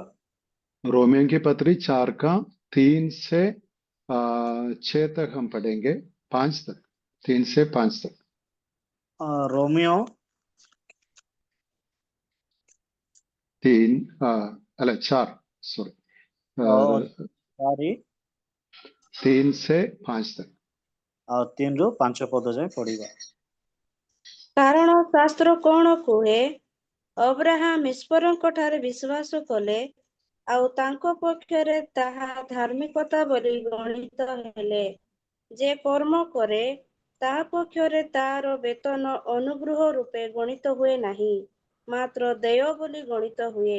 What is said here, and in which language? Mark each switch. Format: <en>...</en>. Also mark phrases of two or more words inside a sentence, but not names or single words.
<hi>रोमियो की पत्री 4 का 3 से 6 तक हम पढ़ेंगे, 5 तक, 3 से 5 तक।</hi> <or>ରୋମିଓ</or> <hi>4 सॉरी,</hi> <or>ଚାରି</or> <hi>3 से 5 तक।</hi> <or>ଆଉ 3 ରୁ 5 ପଦ ଯାଏ ପଢିବା। କାରଣ ଶାସ୍ତ୍ର କ'ଣ କୁହେ? ଅବ୍ରାହାମ ଈଶ୍ୱରଙ୍କ ଠାରେ ବିଶ୍ୱାସ କଲେ, ଆଉ ତାଙ୍କ ପକ୍ଷରେ ତାହା ଧାର୍ମିକତା ବୋଲି ଗଣିତ ହେଲେ। ଯେ କର୍ମ କରେ, ତାହା ପକ୍ଷରେ ତାର ବେତନ ଅନୁଗ୍ରହ ରୂପେ ଗଣିତ ହୁଏ ନାହିଁ, ମାତ୍ର ଦେୟ ବୋଲି ଗଣିତ ହୁଏ।</or>